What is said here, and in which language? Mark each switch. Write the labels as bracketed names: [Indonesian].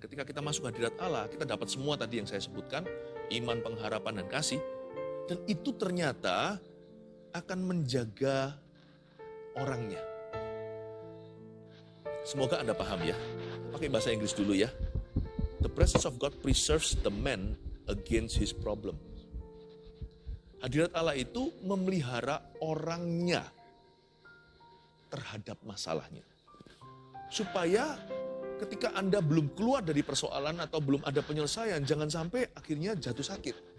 [Indonesian] Ketika kita masuk hadirat Allah, kita dapat semua tadi yang saya sebutkan, iman, pengharapan, dan kasih. Dan itu ternyata akan menjaga orangnya. Semoga Anda paham ya. Pakai bahasa Inggris dulu ya. [English] The presence of God preserves the man against his problem. [Indonesian] Hadirat Allah itu memelihara orangnya terhadap masalahnya. Supaya ketika Anda belum keluar dari persoalan atau belum ada penyelesaian, jangan sampai akhirnya jatuh sakit.